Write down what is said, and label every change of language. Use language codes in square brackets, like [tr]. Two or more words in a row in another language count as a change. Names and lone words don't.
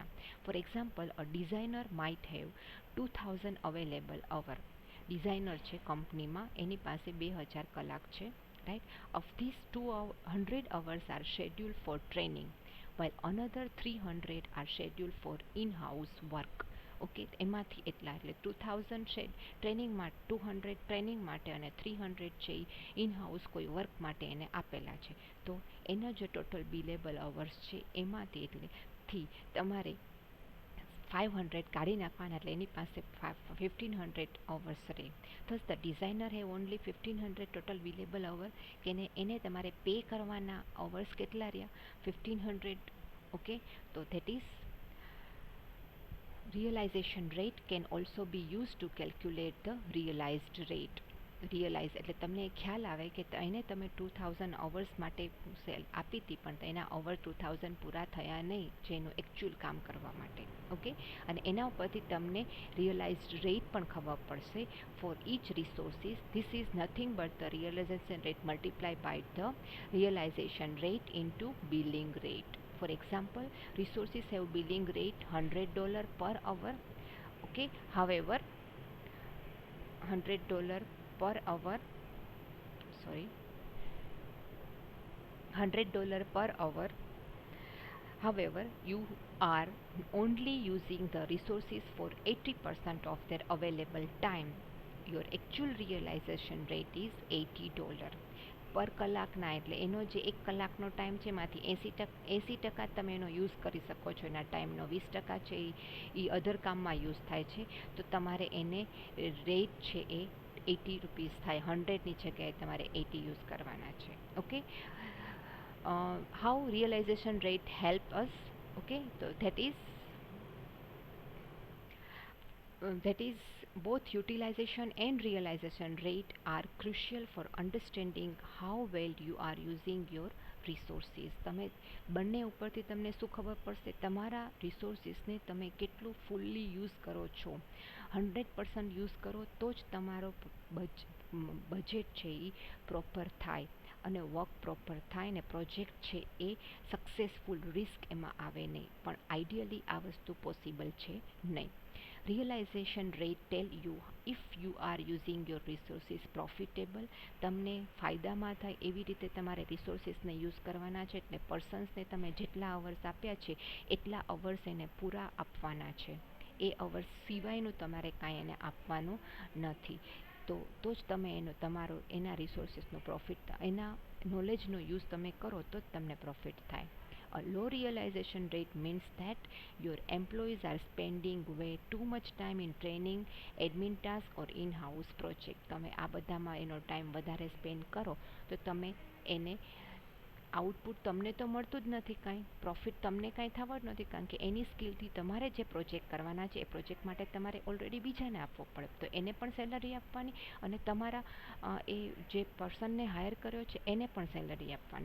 [en] For example, a designer might have 2000 available hour. [gu] ડિઝાઇનર છે કંપનીમાં, એની પાસે 2000 કલાક છે, રાઈટ. [en] Of this 200 hours are schedule for training, while another 300 are scheduled for in-house work. [gu] ઓકે, એમાંથી એટલા એટલે 2000 છે ટ્રેનિંગમાં, 200 ટ્રેનિંગ માટે અને 300 છે [en] in house [gu] કોઈ વર્ક માટે એને આપેલા છે. તો એના જે [en] total billable hours [gu] છે એમાંથી એટલેથી તમારે 500 કાઢી નાખવાના, એટલે એની પાસે 1500 અવર્સ રહે. [en] Thus the designer have only 1500 total billable hour, [gu] કે એને તમારે પે કરવાના અવર્સ કેટલા રહ્યા? [en] 1500. ઓકે, તો that is realization rate can also be used to calculate the realized rate. [gu] રિયલાઇઝ એટલે તમને ખ્યાલ આવે કે એને તમે 2000 અવર્સ માટે સેલ આપી હતી પણ એના અવર 2000 પૂરા થયા નહીં જેનું એકચ્યુઅલ કામ કરવા માટે. ઓકે, અને એના ઉપરથી તમને [en] realized rate [gu] પણ ખબર પડશે [en] for each resources. This is nothing but the realization rate multiply by the realization rate into billing rate. For example, resources have billing rate $100 per hour. Okay, however, $100 per hour, sorry, $100 per hour. However, you are only using the resources for 80% of their available time. Your actual realization rate is $80 [gu] પર કલાકના, એટલે એનો જે એક કલાકનો ટાઈમ છે એમાંથી 80% તમે એનો યુઝ કરી શકો છો. એના ટાઈમનો 20% છે એ અધર કામમાં યુઝ થાય છે. તો તમારે એને રેટ છે એ ₹80 થાય. 100ની જગ્યાએ તમારે 80 યુઝ કરવાના છે. ઓકે, [en] how realization rate help us? Okay, so that is both utilization and realization rate are crucial for understanding how well you are using your resources. [gu] તમે બંને ઉપરથી તમને શું ખબર પડશે? તમારા રિસોર્સિસને તમે કેટલું [en] fully use [gu] કરો છો. 100% યુઝ કરો તો જ તમારો બજેટ છે એ પ્રોપર થાય અને વર્ક પ્રોપર થાય ને પ્રોજેક્ટ છે એ સક્સેસફુલ, રિસ્ક એમાં આવે નહીં. પણ આઈડિયલી આ વસ્તુ પોસિબલ છે નહીં. [en] Realization rate tell you if you are using your resources profitable. [gu] તમને ફાયદામાં થાય એવી રીતે તમારે રિસોર્સિસને યુઝ કરવાના છે. એટલે પર્સન્સને તમે જેટલા અવર્સ આપ્યા છે એટલા અવર્સ એને પૂરા આપવાના છે. એ અવર્સ સિવાયનું તમારે કાંઈ એને આપવાનું નથી. તો જ તમે એના રિસોર્સિસનો પ્રોફિટ, એના નોલેજનો યુઝ તમે કરો તો જ તમને પ્રોફિટ થાય. [en] A low realization rate means that your employees are spending way too much time in training, admin task or in-house project. [gu] તમે આ બધામાં એનો ટાઈમ વધારે સ્પેન્ડ કરો તો તમે એને આઉટપુટ તમને તો મળતું જ નથી કાંઈ, પ્રોફિટ તમને કાંઈ થવા જ નથી. કારણ કે એની સ્કિલથી તમારે જે પ્રોજેક્ટ કરવાના છે એ પ્રોજેક્ટ માટે તમારે ઓલરેડી બીજાને આપવો પડે. તો એને પણ સેલરી આપવાની અને તમારા એ જે પર્સનને હાયર કર્યો છે એને પણ સેલરી આપવાની.